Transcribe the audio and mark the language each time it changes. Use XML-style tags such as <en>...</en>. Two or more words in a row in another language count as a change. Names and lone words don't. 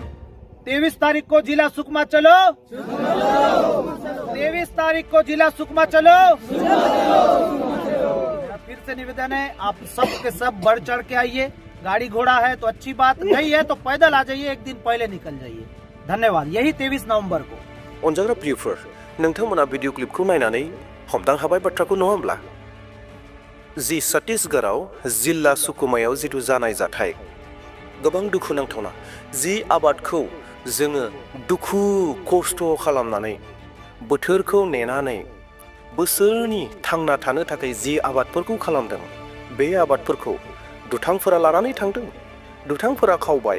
<hi>23 तारीख को जिला सुकमा चलो, 23 तारीख को जिला सुकमा चलो। मेरा फिर से निवेदन है, आप सब के सब बढ़ चढ़ के आइए। गाड़ी घोड़ा है तो अच्छी बात, नहीं है तो पैदल आ जाइए, 1 दिन पहले निकल जाइए। धन्यवाद। यही 23 नवंबर को।</hi> <brx>अनजाग्रा प्रियफोर, नोंथांमोना</brx> <en>video clip</en> <brx>नायनानै हमदां हाबाय बाथ्राखौ नङा होमब्ला? जि छत्तीसगढ़आव जिल्ला सुकुमायाव जिथु जानाय जाथाय गोबां दुखु नांथावना। जि आबादखौ जोङो दुखु खस्थ' खालामनानै बोथोरखौ नेनानै बोसोरनि थांना थानो थाखाय जि आबादफोरखौ खालामदों, बे आबादफोरखौ दुथांफोरा लानानै थांदों, दुथांफोरा खावबाय।</brx>